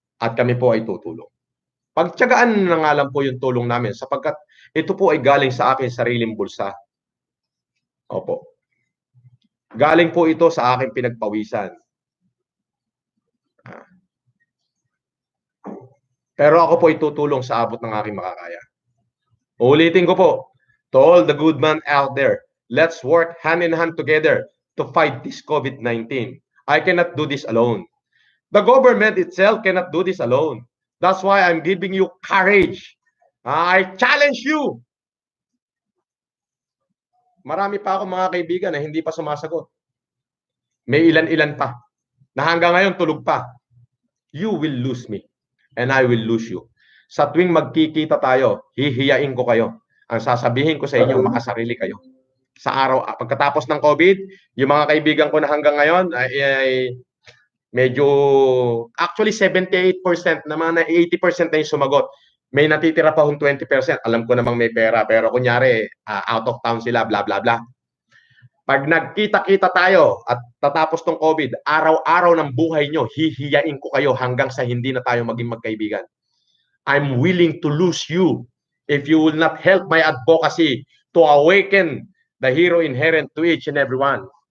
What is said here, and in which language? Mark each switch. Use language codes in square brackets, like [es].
[tl] At kami po ay tutulong. Pagtiyagaan na nga lang po yung tulong namin sapagkat ito po ay galing sa akin sariling bulsa. Opo. Galing po ito sa aking pinagpawisan. Pero ako po itutulong sa abot ng aking makakaya. Ulitin ko po, [en] to all the good man out there, let's work hand in hand together to fight this COVID-19. I cannot do this alone. The government itself cannot do this alone. That's why I'm giving you courage. I challenge you. [tl] Marami pa ako mga kaibigan na hindi pa sumasagot. May ilan-ilan pa na hanggang ngayon tulog pa. [en] You will lose me and I will lose you. [tl] Sa tuwing magkikita tayo, hihiyain ko kayo. Ang sasabihin ko sa inyo, makasarili kayo. Sa araw, pagkatapos ng COVID, yung mga kaibigan ko na hanggang ngayon ay medyo, actually 78% naman na 80% na yung sumagot. May natitira pa hong 20%. Alam ko namang may pera, pero kunyari, [en] out of town [tl] sila, bla bla bla. Pag nagkita-kita tayo at tatapos tong COVID, araw-araw ng buhay nyo, hihiyain ko kayo hanggang sa hindi na tayo maging magkaibigan. [en] I'm willing to lose you if you will not help my advocacy to awaken the hero inherent to each and every one.